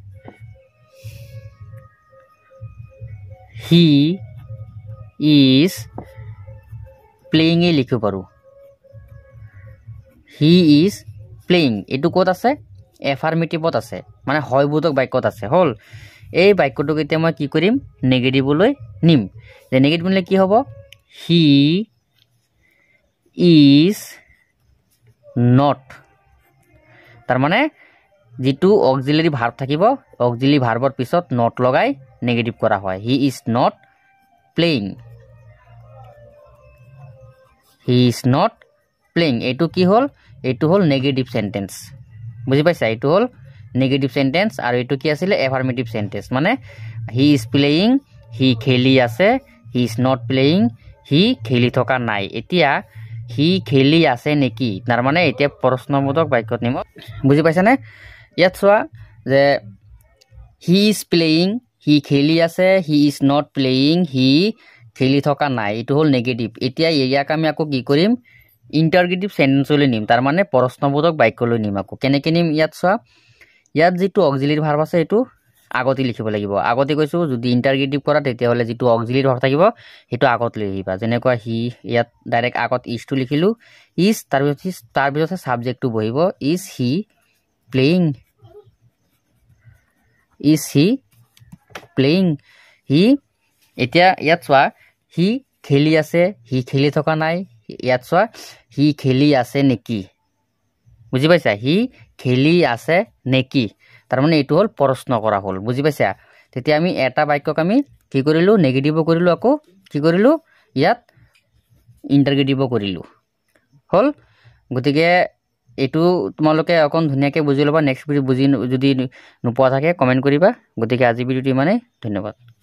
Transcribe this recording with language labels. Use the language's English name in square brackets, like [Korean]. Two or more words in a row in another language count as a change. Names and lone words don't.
[English] he is playing [Assamese] লিখিব পাৰোঁ [English] he is playing [Assamese] এইটো ক'ত আছে এফাৰ্মেটিভত আছে মানে হয়বোধক বাক্যত আছে হ'ল এই বাক্যটোক এতিয়া মই কি কৰিম নেগেটিভলৈ নিম যে নেগেটিভ নিলে কি হ'ব হি [English] is not [Assamese] তাৰমানে যিটো [English] auxiliary verb [Assamese] থাকিব [English] auxiliary verb [Assamese] পিছত নট লগাই নেগেটিভ কৰা হয় [English] he is not playing [Assamese] এইটো কি হ'ল এইটো হ'ল [English] negative sentence [Assamese] বুজি পাইছা এইটো হ'ল [English] negative sentence [Assamese] আৰু এইটো কি আছিলে [English] affirmative sentence [Assamese] মানে [English] he is playing [Assamese] হি খেলি আছে [English] he is not playing [Assamese] হি খেলি থকা নাই এতিয়া হি খেলি আছে নেকি তাৰমানে এতিয়া প্ৰশ্নবোধক বাক্যত নিম বুজি পাইছানে ইয়াত চোৱা যে [English] he is playing [Assamese] হি খেলি আছে [English] he is not playing [Assamese] হি খেলি থকা নাই এইটো হ'ল নেগেটিভ এতিয়া ইয়াক আমি আকৌ কি কৰিম [English] interrogative sentence [Assamese] নিম তাৰমানে প্ৰশ্নবোধক বাক্যলৈ নিম আকৌ কেনেকৈ নিম ইয়াত চোৱা ইয়াত যিটো [English] auxiliary verb [Assamese] আছে এইটো আগতে লিখিব লাগিব আগতে কৈছোঁ যদি ইণ্টাৰগেটিভ কৰা তেতিয়াহ'লে যিটো [English] auxiliary verb [Assamese] থাকিব সেইটো আগত লিখিবা যেনেকুৱা হি ইয়াত ডাইৰেক্ট আগত ইজটো লিখিলোঁ ইজ তাৰপিছত ছাবজেক্টটো বহিব [English] is he playing [Assamese] হি এতিয়া ইয়াত চোৱা হি খেলি আছে হি খেলি থকা নাই ইয়াত চোৱা হি খেলি আছে নেকি বুজি পাইছা হি খেলি আছে নেকি তাৰমানে এইটো হ'ল প্ৰশ্ন কৰা হ'ল বুজি পাইছা তেতিয়া আমি এটা বাক্যক আমি কি কৰিলোঁ নেগেটিভো কৰিলোঁ আকৌ কি কৰিলোঁ ইয়াত ইণ্টাৰগেটিভো কৰিলোঁ হ'ল গতিকে এইটো তোমালোকে অকণ ধুনীয়াকৈ বুজি ল'বা [English] next video' [Assamese] বুজি যদি নোপোৱা থাকে কমেণ্ট কৰিবা গতিকে আজি ভিডিঅ'টো ইমানেই ধন্যবাদ